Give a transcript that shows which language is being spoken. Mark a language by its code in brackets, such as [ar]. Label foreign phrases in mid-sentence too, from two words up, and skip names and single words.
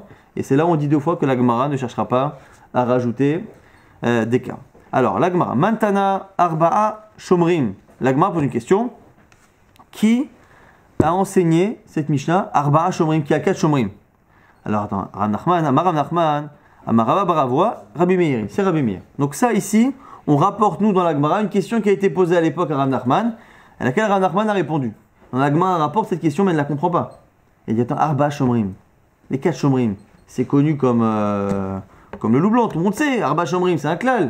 [fr] Et c'est là où on dit 2 fois que la Gemara ne cherchera pas à rajouter des cas. Alors, la Gemara, [he] מאן תנא ארבעה שומרים. [fr] La Gemara pose une question. Qui a enseigné cette Mishnah [he] ארבעה שומרים, [fr] qui a 4 Shomrim? Alors, attends, [he] רב נחמן, אמר רב נחמן, אמר רבה בר אבוה, רבי מאיר. [fr] C'est Rabbi Meir. Donc, ça ici, on rapporte, nous, dans la Gemara, une question qui a été posée à l'époque à Rav Nachman, à laquelle Rav Nachman a répondu. Dans la Gemara, on rapporte cette question, mais elle ne la comprend pas. Il dit, attends, [he] ארבעה שומרים. [fr] Les 4 Shomrim, c'est connu comme le loup blanc, tout le monde sait, [he] ארבעה שומרים, [fr] c'est un klal.